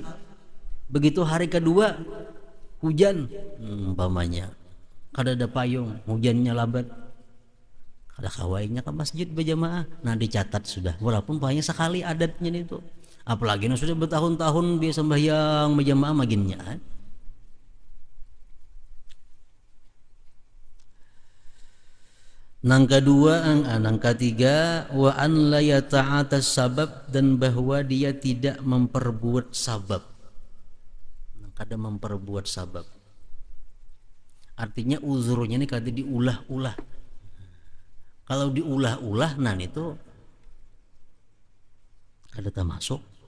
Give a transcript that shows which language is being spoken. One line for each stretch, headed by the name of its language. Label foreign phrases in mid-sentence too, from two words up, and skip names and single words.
Banjar: Begitu hari kedua hujan, umpamanya kada ada payung, hujannya lambat, kada kawainya ke masjid berjamaah, nah dicatat sudah, walaupun hanya sekali adatnya itu. Apalagi sudah bertahun-tahun dia sembahyang berjamaah maginnya. Nang kedua, nang ketiga,
Arabic: وأن لا يتعاطى سبب,
Banjar: dan bahwa dia tidak memperbuat sabab. Kada memperbuat sabab. Artinya uzurnya ini kada diulah-ulah. Kalau diulah-ulah, nah itu kada termasuk.